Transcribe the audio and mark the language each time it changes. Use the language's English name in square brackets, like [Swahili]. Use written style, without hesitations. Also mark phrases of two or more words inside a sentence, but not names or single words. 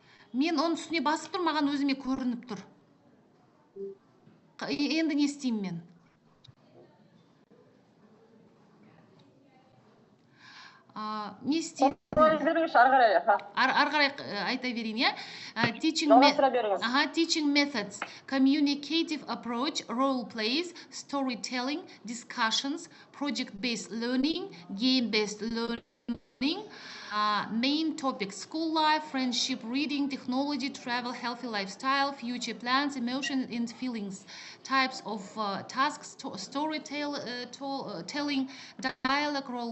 [Kazakh] Мен оның үстіне басып тұр, маған өзіме көрініп тұр. Енді не істеймін мен? Не істеймін? Беріңізші, ары қарай. Ары қарай айта берейін, иә? Жалғастыра беріңіз. [English] Teaching methods, communicative approach, role plays, storytelling, discussions, project-based learning, game-based learning, main topics: school life, friendship, reading, technology, travel, healthy lifestyle, future plans, emotions and feelings, types of tasks, storytelling, dialogue, role